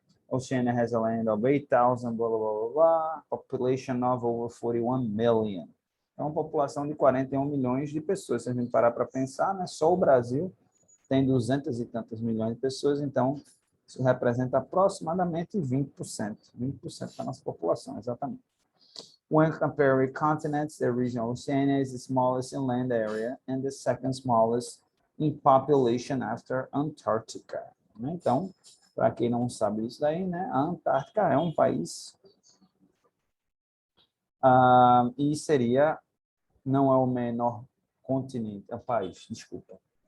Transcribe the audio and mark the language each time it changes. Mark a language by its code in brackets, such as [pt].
[en] Oceania has a land of 8,000, blah, blah, blah, blah, population of over 41 million. [pt] Então, uma população de 41 milhões de pessoas. Se a gente parar para pensar, né, só o Brasil tem 200 e tantos milhões de pessoas, então isso representa aproximadamente 20%. 20% da nossa população, exatamente. [en] When comparing continents, the region of Oceania is the smallest in land area and the second smallest in population after Antarctica. [pt] Então, para quem não sabe isso daí, né, a Antártica é um país e não é o menor continente, é um país, desculpa.